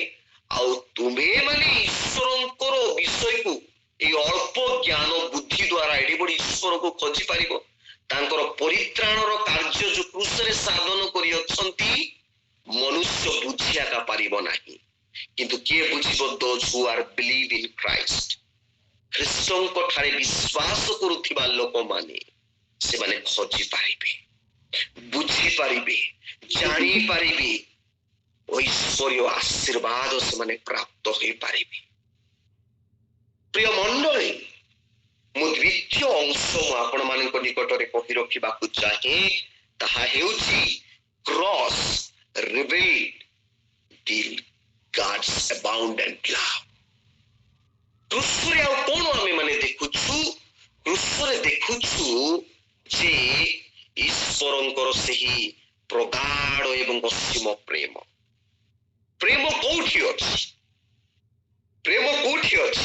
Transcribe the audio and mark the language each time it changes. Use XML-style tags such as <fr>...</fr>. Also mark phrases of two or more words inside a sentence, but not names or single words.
<or>ଆଉ ତୁମେ ମାନେ ଈଶ୍ୱରଙ୍କର ବିଷୟକୁ ଏଇ ଅଳ୍ପ ଜ୍ଞାନ ବୁଦ୍ଧି ଦ୍ୱାରା ଏଡି ବଡ ଈଶ୍ୱରକୁ ଖୋଜି ପାରିବ? ତାଙ୍କର ପରିତ୍ରାଣର କାର୍ଯ୍ୟ ଯୋଉ କୃଷରେ ସାଧନ କରି ଅଛନ୍ତି, ମନୁଷ୍ୟ ବୁଝିଆକା ପାରିବ ନାହିଁ। କିନ୍ତୁ କିଏ ବୁଝିବ?</or> <en>those who are believe in Christ,</en> <or>ଖ୍ରୀଷ୍ଟଙ୍କ ଠାରେ ବିଶ୍ୱାସ କରୁଥିବା ଲୋକମାନେ ସେମାନେ ଖୋଜି ପାରିବେ, ବୁଝିପାରିବେ, ଜାଣିପାରିବେ, ଐଶ୍ୱର୍ଯ୍ୟ ଆଶୀର୍ବାଦ ସେମାନେ ପ୍ରାପ୍ତ ହେଇପାରିବେ। ପ୍ରିୟ ମଣ୍ଡଳୀ, ମୁଁ ଦ୍ୱିତୀୟ ଅଂଶ ମୁଁ ଆପଣମାନଙ୍କ ନିକଟରେ କହି ରଖିବାକୁ ଚାହେଁ, ତାହା ହେଉଛି</or> <en>cross revealed the God's abundant love।</en> <or>କ୍ରୁଶରେ ଆଉ କଣ ଆମେ ମାନେ ଦେଖୁଛୁ? କ୍ରୁଶରେ ଦେଖୁଛୁ ଯେ ଈଶ୍ୱରଙ୍କର ସେହି ପ୍ରଗାଢ଼ ଏବଂ ଅସୀମ ପ୍ରେମ। ପ୍ରେମ କୋଉଠି ଅଛି? ପ୍ରେମ କୋଉଠି ଅଛି?</or>